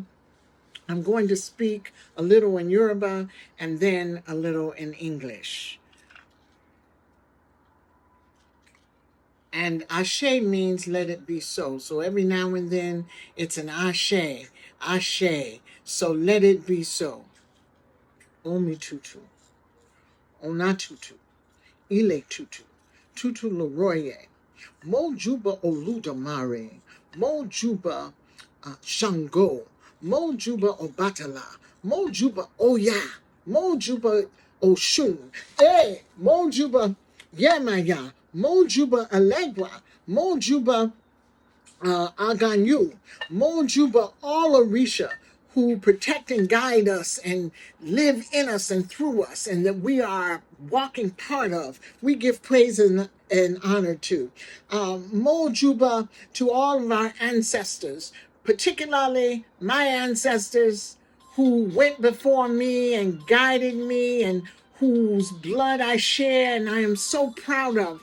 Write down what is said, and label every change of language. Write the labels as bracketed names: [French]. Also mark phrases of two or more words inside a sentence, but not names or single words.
[English] I'm going to speak a little in Yoruba and then a little in English. And ashe means let it be so. So every now and then it's an [Yoruba] ashe, ashe. [English] So let it be so. [Yoruba] Omi tutu, ona tutu, ile tutu, tutu loroye, mo juba oludamare, mo juba Shango, Mo Juba Obatala, Mo Juba Oya, Mo Juba Oshun, Mo Juba Yemaya, Mo Juba Allegra, Mo Juba Aganyu, Mo Juba [English] all Orisha, who protect and guide us and live in us and through us, and that we are walking part of. We give praise and honor to. [Yoruba] Mo Juba [English] to all of our ancestors, particularly my ancestors who went before me and guided me and whose blood I share and I am so proud of.